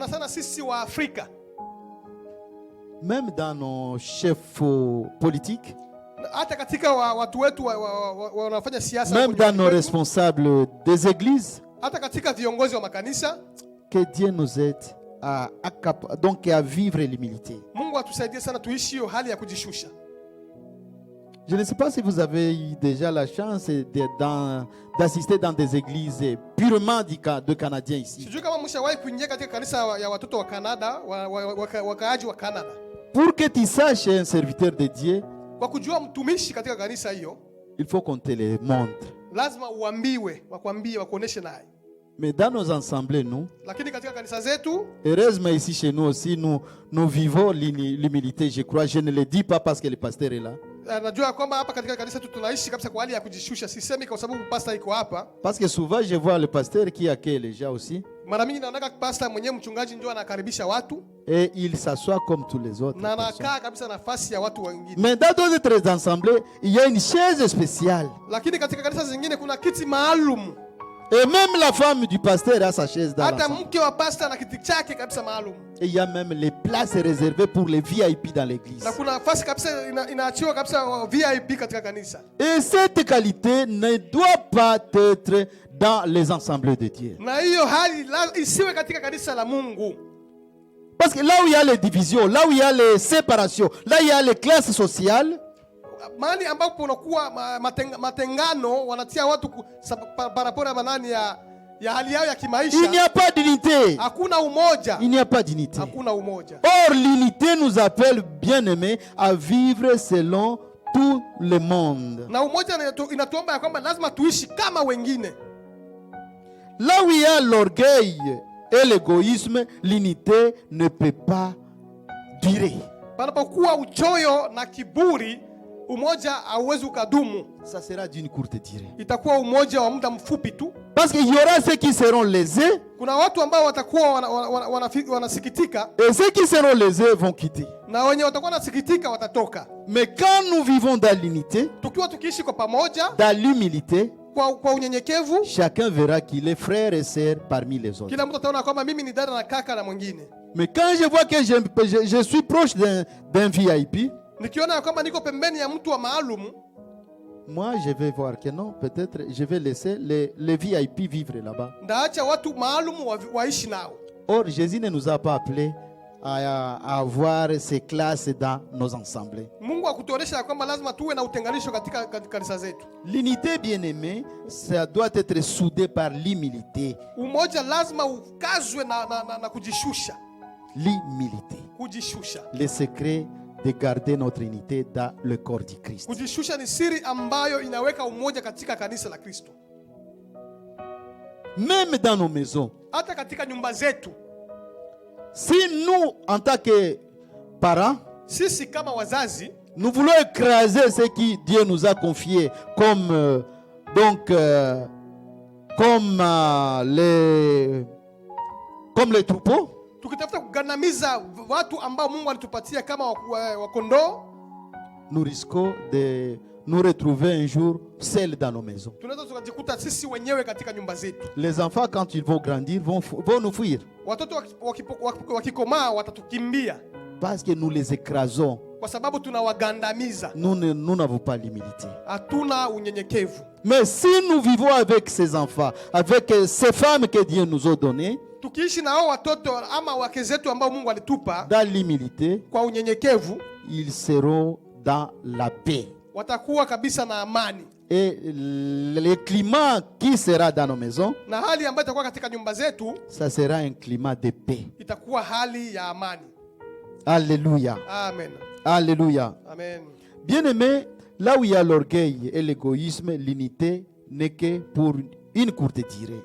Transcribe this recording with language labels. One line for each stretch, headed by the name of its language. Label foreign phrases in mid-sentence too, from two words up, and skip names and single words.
French: Même dans nos chefs politiques, même dans nos responsables des églises, que Dieu nous aide à vivre l'humilité. Je ne sais pas si vous avez eu déjà la chance d'assister dans des églises purement de Canadiens ici.
Swahili: Sijui kama mshawahi kuingia katika kanisa ya watoto wa Canada, wakaaji wa Canada.
French: Pour que tu saches un serviteur de Dieu,
Swahili: Kwa kujua mtumishi katika kanisa hiyo,
French: il faut qu'on te le montre.
Swahili: lazima uambiwe, wakwambie, wakuoneshe naye.
French: Mais dans nos assemblées, nous,
Swahili: Lakini katika kanisa zetu,
French: heureusement ici chez nous aussi, nous vivons l'humilité, je crois. Je ne le dis pas parce que le pasteur est là.
Swahili: najua kwamba hapa katika kanisa tu tunaishi kabisa kwa hali ya kujishusha. Sisemi kwa sababu pastor iko hapa.
French: Parce que souvent, je vois le pasteur qui accueille les gens aussi.
Swahili: Mara mingi naona pastor mwenyewe mchungaji ndio anakaribisha watu
French: Et il s'assoit comme tous les autres.
Swahili: na anakaa kabisa nafasi ya watu wengine.
French: Mais dans d'autres assemblées, il y a une chaise spéciale.
Swahili: Lakini katika kanisa zingine kuna kiti maalum.
French: Et même la femme du pasteur a sa chaise dans
Swahili: Hata
French: l'assemblée.
Swahili: mke wa pastor na kiti chake kabisa maalum.
French: Et il y a même les places réservées pour les VIP dans l'église.
Swahili: Na kuna nafasi kabisa inaachiwa kabisa VIP katika kanisa.
French: Et cette qualité ne doit pas être dans les assemblées de Dieu.
Swahili: Na hiyo hali isiwe katika kanisa la Mungu.
French: Parce que là où il y a les divisions, là où il y a les séparations, là où il y a les classes sociales,
Swahili: Mahali ambapo unakuwa matengano wanatia watu parapora manani ya hali yao ya kimaisha.
French: il n'y a pas d'unité.
Swahili: Hakuna umoja.
French: Il n'y a pas d'unité.
Swahili: Hakuna umoja.
French: Or, l'unité nous appelle, bien-aimés, à vivre selon tout le monde.
Swahili: Na umoja inatuomba ya kwamba lazima tuishi kama wengine.
French: Là où il y a l'orgueil et l'égoïsme, l'unité ne peut pas durer.
Swahili: Panapokuwa uchoyo na kiburi, umoja hauwezi ukadumu.
French: Ça sera d'une courte durée.
Swahili: Itakuwa umoja wa muda mfupi tu.
French: Parce qu'il y aura ceux qui seront lésés.
Swahili: Kuna watu ambao watakuwa wanasikitika.
French: Et ceux qui seront lésés vont quitter.
Swahili: Na wenye watakuwa wanasikitika watatoka.
French: Mais quand nous vivons dans l'unité,
Swahili: Tukiwa tukiishi kwa pamoja,
French: dans l'humilité,
Swahili: kwa unyenyekevu,
French: chacun verra qu'il est frère et sœur parmi les autres.
Swahili: kila mtu ataona kwamba mimi ni dada na kaka na mwingine.
French: Mais quand je vois que je suis proche d'un VIP,
Swahili: Nikiona kwamba niko pembeni ya mtu wa maalum,
French: moi je vais voir que non, peut-être je vais laisser les VIP vivre là-bas.
Swahili: ndaacha watu maalum waishi nao.
French: Or, Jésus ne nous a pas appelés à avoir ces classes dans nos assemblées.
Swahili: Mungu akutuonesha kwamba lazima tuwe na utenganisho katika kanisa zetu.
French: L'unité, bien-aimée, ça doit être soudé par l'humilité.
Swahili: Umoja lazima ukazwe na kujishusha.
French: L'humilité.
Swahili: Kujishusha.
French: Le secret de garder notre unité dans le corps du Christ.
Swahili: Kujishusha ni siri ambayo inaweka umoja katika kanisa la Kristo.
French: Même dans nos maisons.
Swahili: Hata katika nyumba zetu.
French: Si nous, en tant que parents,
Swahili: sisi kama wazazi,
French: nous voulons écraser ce que Dieu nous a confié comme les troupeaux.
Swahili: Tukitafuta kugandamiza watu ambao Mungu alitupatia kama wakondoo,
French: nous risquons de nous retrouver un jour seuls dans nos maisons.
Swahili: Tunaweza tukajikuta sisi wenyewe katika nyumba zetu.
French: Les enfants, quand ils vont grandir, vont nous fuir.
Swahili: Watoto wakikomaa watatukimbia.
French: Parce que nous les écrasons.
Swahili: Kwa sababu tunawagandamiza.
French: Nous n'avons pas l'humilité.
Swahili: Hatuna unyenyekevu.
French: Mais si nous vivons avec ces enfants, avec ces femmes que Dieu nous a données,
Swahili: tukiishi na hao watoto ama wake zetu ambao Mungu alitupa,
French: dans l'humilité,
Swahili: kwa unyenyekevu,
French: ils seront dans la paix.
Swahili: Watakuwa kabisa na amani.
French: Et le climat qui sera dans nos maisons,
Swahili: na hali ambayo itakuwa katika nyumba zetu,
French: ça sera un climat de paix.
Swahili: Itakuwa hali ya amani.
French: Alléluia. Amen. Alléluia. Amen. Bien-aimé, là où il y a l'orgueil et l'égoïsme, l'unité n'est que pour une courte durée.